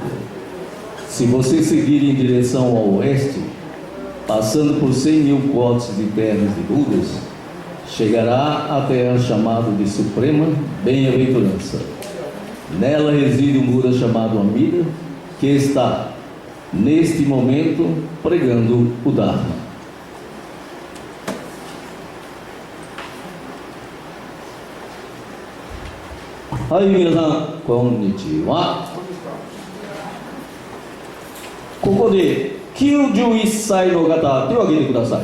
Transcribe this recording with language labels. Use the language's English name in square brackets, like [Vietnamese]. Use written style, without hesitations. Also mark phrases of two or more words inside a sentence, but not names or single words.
[Portuguese] se você seguir em direção ao oeste, passando por 100.000 potes de terras de Budas, chegará à terra chamada de Suprema Bem-aventurança. Nela reside um Buda chamado Amida, que está, neste momento, pregando o Dharma. [Japanese] はい、皆さん、こんにちは. ここで91歳の方、手を挙げてください。